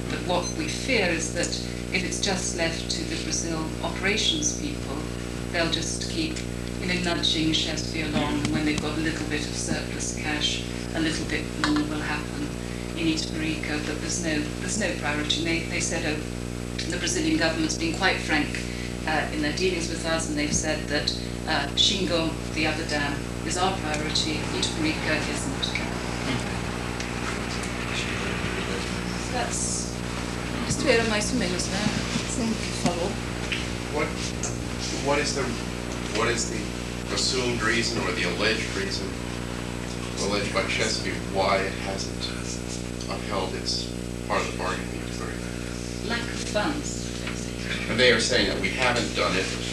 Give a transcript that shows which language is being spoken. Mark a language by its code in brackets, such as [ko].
[en] But what we fear is that if it's just left to the Brazil operations people, they'll just keep nudging Chesty along, and when they've got a little bit of surplus cash, a little bit more will happen in Itaparica, but there's no priority. They said, the Brazilian government's been quite frank in their dealings with us, and they've said that Xingu, the other dam, is our priority, Itaparica isn't. So that's [pt] isto era mais ou menos, né? Sim, que falou. [en] What is the assumed reason or the alleged reason, alleged by Chesapeake, why it hasn't upheld its part of the bargain? Lack of funds. And they are saying that we haven't done it